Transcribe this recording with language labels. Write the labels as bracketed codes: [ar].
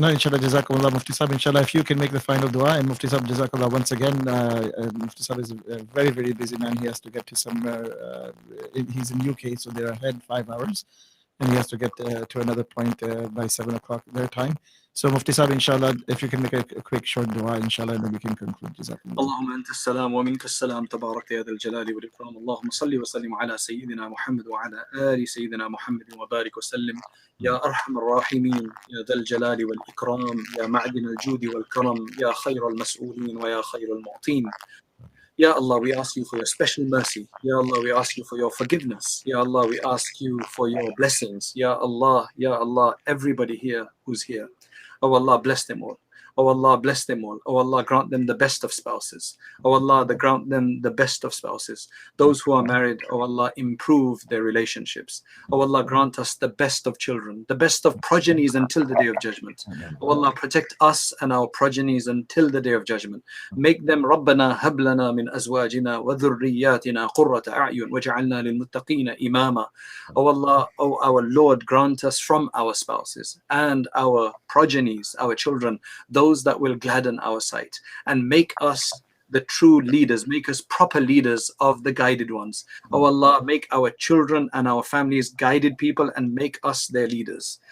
[en] No, inshallah, Jazakumullah, Mufti Sab. Inshallah, if you can make the final dua. And Mufti Sab, Jazakallah once again. Mufti Sab is a very, very busy man. He has to get to somewhere. He's in UK, so they're ahead 5 hours. And he has to get to another point by 7 o'clock their time. So Mufti Sab, inshallah, if you can make a quick short dua, inshallah, and then we can conclude. Jazakumullah. [ar] اللهم أنت السلام ومنك السلام تبارك يا ذا الجلال والإكرام. اللهم صل وسلم على سيدنا محمد وعلى آل سيدنا محمد وبارك وسلم. يا أرحم الراحمين يا ذا الجلال والإكرام، يا معدن الجود والكرم، يا خير المسؤولين ويا خير المعطين. [en] Ya Allah, we ask you for your special mercy. Ya Allah, we ask you for your forgiveness. Ya Allah, we ask you for your blessings. Ya Allah, everybody here who's here. Oh Allah, bless them all. Oh Allah, bless them all. Oh Allah, grant them the best of spouses. Oh Allah, grant them the best of spouses. Those who are married, oh Allah, improve their relationships. Oh Allah, grant us the best of children, the best of progenies until the day of judgment. Oh Allah, protect us and our progenies until the day of judgment. Make them [ar] رَبَّنَا هَبْ لَنَا مِنْ أَزْوَاجِنَا وَذُرِّيَّاتِنَا قُرَّةَ أَعْيُنٍ وَاجْعَلْنَا لِلْمُتَّقِينَ إِمَامًا. [en] Oh Allah, oh our Lord, grant us from our spouses and our progenies, our children, those that will gladden our sight, and make us the true leaders, make us proper leaders of the guided ones. Oh Allah, make our children and our families guided people and make us their leaders.